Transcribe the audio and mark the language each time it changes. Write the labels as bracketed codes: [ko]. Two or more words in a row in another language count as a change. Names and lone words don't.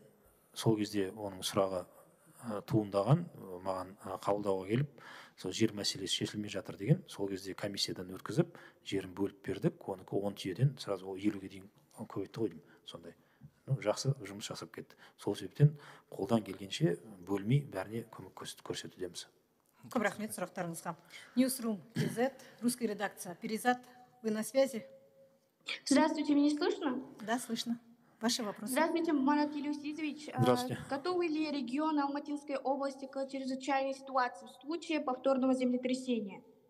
[kk] Сол кезде оның сұрағы туындаған, маған қабылдауға келіп, сол жер мәселесі шешілмей жатыр деген, сол кезде комиссиядан өткізіп, жерін бөліп бердік. Оныкі 10 түйеден сразу 50-ге дейін көбейтті қойдым. Сондай. Жақсы жұмыс жасап кетті. Сол себептен қолдан келгенше бөлмей бәріне көмек көрсетудеміз. Көп рахмет сұрақтарыңызға. [ru] Newsroom KZ, русская редакция. Перизат, вы на связи? Здравствуйте, меня слышно? Да, слышно. Ваши вопросы. Здравствуйте, Марат Елеусизович. Здравствуйте. Готовы ли регионы Алматинской области к чрезвычайной ситуации в случае повторного землетрясения?